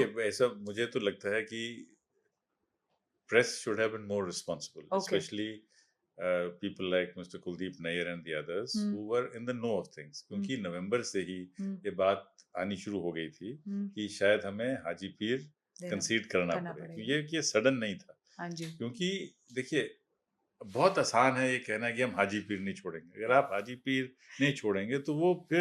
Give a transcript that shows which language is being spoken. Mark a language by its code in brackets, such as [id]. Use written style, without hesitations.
[hi] देखिए, ऐसा मुझे तो लगता है कि [en] press should have been more responsible, [hi] okay. [en] especially people like Mr. Kuldeep Nair and the others who were in the know of things. [hi] क्योंकि नवंबर से ही ये बात आनी शुरू हो गई थी कि शायद हमें हाजी पीर कंसीड करना करना पड़े। पड़ेगा। ये सडन नहीं था, हाँ जी। क्योंकि देखिए, बहुत आसान है ये कहना कि हम हाजी पीर नहीं छोड़ेंगे। अगर आप हाजी पीर नहीं छोड़ेंगे, तो वो फिर